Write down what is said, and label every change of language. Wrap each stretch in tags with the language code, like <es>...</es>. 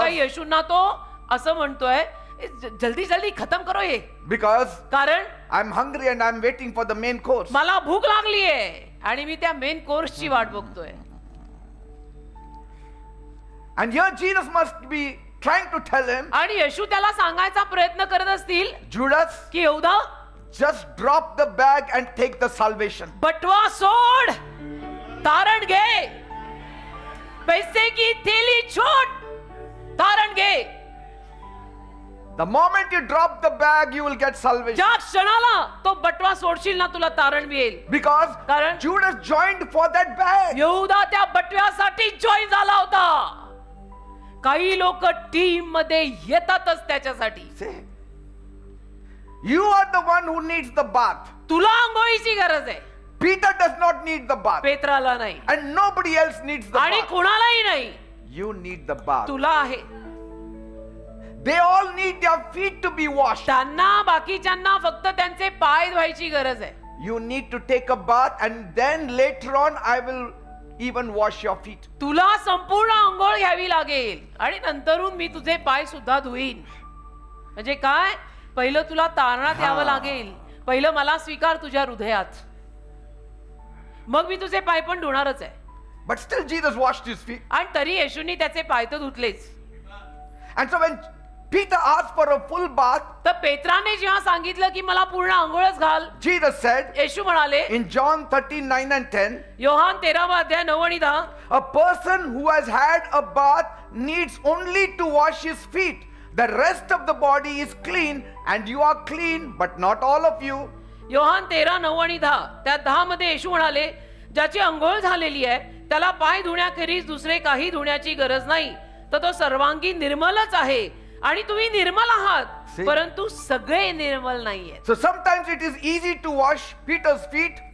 <mr>काही येशूंना तो असं म्हणतोय,</mr> <hi>जल्दी जल्दी खतम करो</hi> <mr>हे.</mr> <en>Because</en> <mr>कारण</mr> <en>I'm hungry and I'm waiting for the main course.</en> <mr>मला भूक लागलीये आणि मी त्या मेन कोर्सची वाट बघतोय.</mr> <en>And here Jesus must be trying to tell him,</en> <mr>आणि येशू त्याला सांगायचा प्रयत्न करत असतील</mr> <en>Judas,</en> <mr>की यहूदा,</mr> <en>just drop the bag and take the salvation.</en> <mr>बटवा सोड, तारण घे,</mr> <hi>पैसे की थैली छोड़,</hi> <mr>तारण घे.</mr> <en>The moment you drop the bag, you will get salvation.</en> <mr>ज्या क्षणाला तो बटवा सोडशील ना, तुला तारण मिळेल.</mr> <en>Because</en> <mr>कारण</mr> <en>Judas joined for that bag.</en> <mr>यहूदा त्या बटव्यासाठी जॉईन झाला होता. काही लोक टीम मध्ये येतातच त्याच्यासाठी.</mr> <en>See? You are the one who needs the bath.</en> <mr>तुला आंघोळीची गरज आहे,</mr> <en>Peter does not need the bath.</en> <mr>पेत्राला नाही</mr> <en>And nobody else needs the</en> <mr>आणि</mr> <en>bath.</en> <mr>कुणालाही नाही.</mr> <en>You need the bath.</en> <mr>तुला आहे.</mr> <en>They all need their feet to be washed.</en> <mr>त्यांना, बाकीच्यांना फक्त त्यांचे पाय धुवायची गरज आहे.</mr> <en>You need to take a bath and then later on I will even wash your feet.</en> <mr>तुला संपूर्ण आंघोळ घ्यावी लागेल आणि नंतरून मी तुझे पाय सुद्धा धुईन. म्हणजे काय? पहिलं तुला तारणात यावं लागेल. पहिलं मला स्वीकार तुझ्या हृदयात, मग मी तुझे पाय पण धुणारच आहे.</mr> <en>But still Jesus washed his feet.</en> <mr>आणि तरी येशूंनी त्याचे पाय तर धुतलेच.</mr> <en>And so when Peter asked for a full bath,</en> <mr>तर पेत्राने जेव्हा सांगितलं की मला पूर्ण आंघोळच घाल,</mr> <en>Jesus said</en> <mr>येशू म्हणाले</mr> <en>in John 13:9 and 10,</en> <mr>योहान 13 अध्याय 9 आणि 10,</mr> <en>a person who has had a bath needs only to wash his feet. The rest of the body is clean, and you are clean, but not all of you.</en> <mr>Yohan 13:9 आणि 10, त्या 10 मध्ये येशू म्हणाले, ज्याची आंघोळ झालेली आहे त्याला पाय धुण्याखेरीज दुसरे काही धुण्याची गरज नाही, तर तो सर्वांगी निर्मलच आहे. आणि तुम्ही निर्मल आहात,</mr> <en>See?</en> <mr>परंतु सगळे निर्मल नाहीये.</mr> <en>So sometimes it is easy to wash Peter's feet,</en>